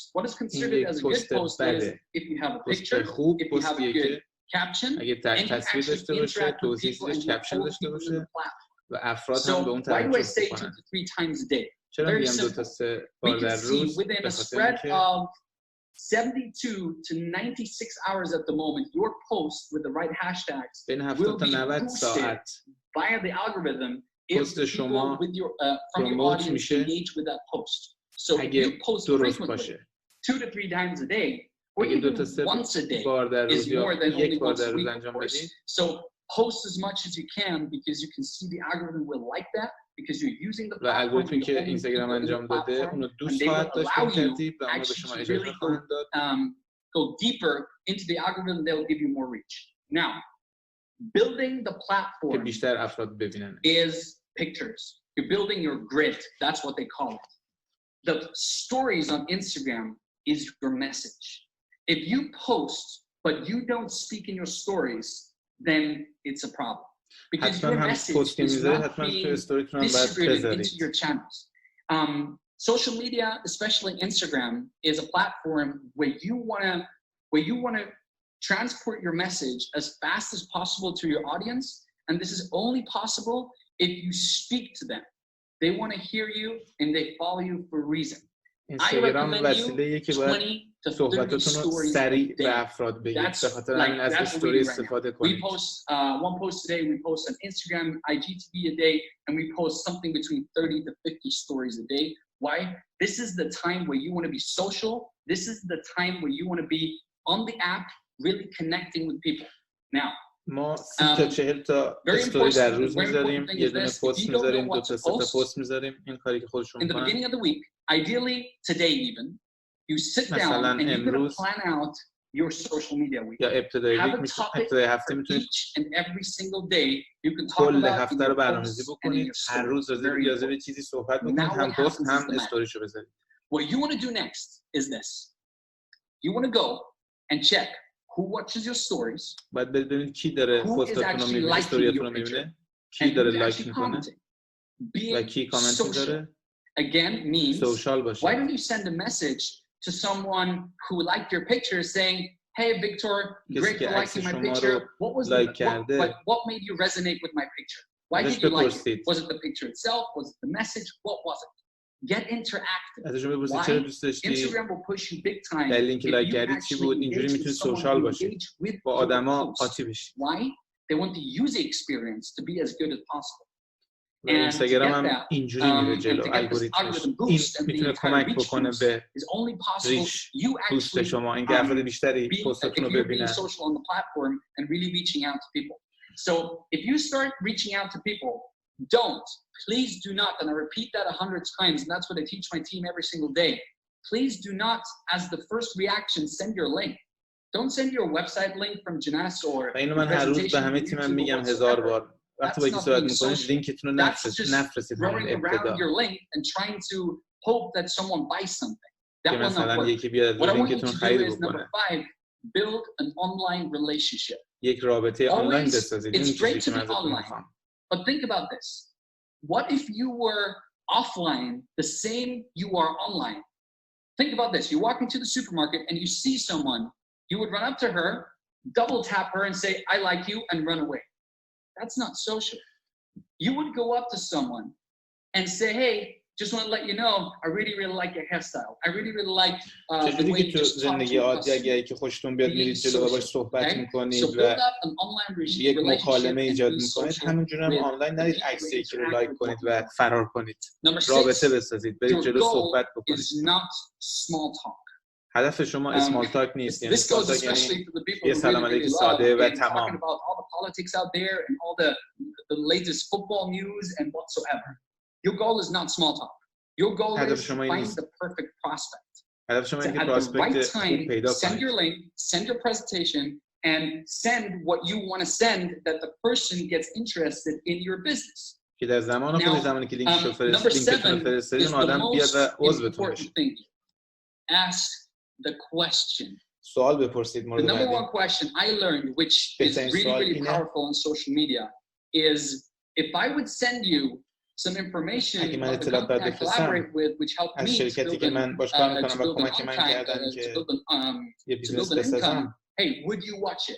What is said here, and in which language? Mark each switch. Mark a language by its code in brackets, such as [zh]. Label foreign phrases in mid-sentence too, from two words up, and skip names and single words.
[en] What is considered as a good post is if you have a picture, if you have a good caption, and you actually interact with people and you hold people in the platform. So why do I say 2 to 3 times a day? Very simple. We can see within a spread of 72 to 96 hours at the moment, your post with the right hashtags will be boosted via the algorithm [fa] پست شما پروموت میشه اگه درست باشه [en] 2 to 3 times a day or [fa] اگه دو تا [en] even [fa] سه [en] once a day [fa] بار در روز [en] is [fa] یا [en] more than only [fa] یک بار [en] once a [fa] در روز [en] week, [fa] انجام [en] of course. [fa] بدید [en] So post as much as you can because you can see the algorithm will like that because you're using the [fa] و [en] platform. [fa] الگوریتمی که اینستاگرام انجام داده اونو دوست خواهد داشت این ترتیب و اونو به شما اجازه خواهند داد [en] go deeper into the algorithm, they'll give you more reach. Now, building the [fa] که [en] platform [fa] بیشتر افراد ببینن [en] is pictures. You're building your grid. That's what they call it. The stories on Instagram is your message. If you post, but you don't speak in your stories, then it's a problem. Because your message is not being distributed into your channels. Social media, especially Instagram, is a platform where you wanna transport your message as fast as possible to your audience, and this is only possible if you speak to them. They want to hear you and they follow you for a reason. [fa] اینستاگرام وسیله‌ایه که باید صحبتاتون رو سریع به افراد بگید به خاطر همین از استوری استفاده کنید. [en] We post one post today, we post on Instagram, IGTV a day, and we post something between 30 to 50 stories a day. Why? This is the time where you want to be social. This is the time where you want to be on the app, really connecting with people. Now, [fa] ما 30 تا 40 تا استوری در روز میذاریم، یه دونه پست میذاریم، 2 تا 3 تا پست میذاریم، این کاری که خودشون [en] in the beginning of the week, ideally today even, you sit down and you're going to plan out your social media week. [fa] یا ابتدای هفته میتونید [en] each and every single day you can talk [fa] کل [en] about [fa] هفته رو برنامه‌ریزی بکنید، هر روز راجع به چیزی صحبت بکنید، هم پست هم استوریشو بذارید. [en] What you want to do next is this. You want to go and check who watches your stories. [fa] باید ببینید کی داره پستاتون رو میبینه، استوریاتون رو میبینه، کی داره لایک میکنه و کی کامنت میذاره. [en] Again means [fa] social باشه. [en] Why don't you send a message to someone who liked your picture saying, "Hey Victor, great for liking my picture. What was what made you resonate with my picture? Why did you like it? Was it the picture itself? Was it the message? What was it?" Get interactive. Instagram will push you big time. [fa] لینک لایک کردید چی بود؟ اینجوری میتونید سوشال باشید. با آدما قاطی بشید. [en] Why? They want the user experience to be as good as possible. [fa] اینستاگرام هم اینجوری میره جلو الگوریتمش. این میتونه کمک بکنه به [en] reach boost [fa] شما، اینکه افراد بیشتری پستاتون رو ببینن. [en] So if you start reaching out to people, please do not, and I repeat that 100 times, and that's what I teach my team every single day. Please do not, as the first reaction, send your link. Don't send your website link from Janas or [fa] اینو من هر روز به همه تیمم میگم 1000 بار. وقتی با یکی صحبت میکنید لینکتون رو نفرستید همون ابتدا. که مثلا یکی بیاد لینکتون خرید بکنه. [en] Build an online relationship. [fa] یک رابطه آنلاین بسازید. این چیزی که من ازتون میخوام. [en] But think about this. What if you were offline the same you are online? Think about this. You walk into the supermarket and you see someone. You would run up to her, double tap her and say, "I like you," and run away. That's not social. You would go up to someone and say, "Hey, just want to let you know, I really like your hairstyle. I really like the way you just talk to us." [fa] اگه که خوشتون بیاد میرید جلو و باهاش صحبت میکنید و یک مکالمه ایجاد میکنید، همینجوری هم آنلاین نرید عکس یکی رو لایک کنید و فرار کنید. رابطه بسازید، برید جلو صحبت بکنید. هدف شما [en] small talk [fa] نیست، یعنی [en] small talk [fa] یعنی یه سلام علیک ساده و تمام. [en] Your goal is not small talk. Your goal is to find the perfect prospect. [fa] هدف شما اینه که پراسپکت خوب پیدا کنید. [en] Send your link, send your presentation, and send what you want to send that the person gets interested in your business. [fa] که در زمان خودش زمانی که لینکتون فرستادین اون آدم بیاد و عضوتون بشه. [en] Ask the question. [fa] سوال بپرسید مورد بعدی. [en] The number one question I learned, which is really powerful on social media, is if I would send you some information about the company I collaborate with, which helped me to build an income. Hey, would you watch it?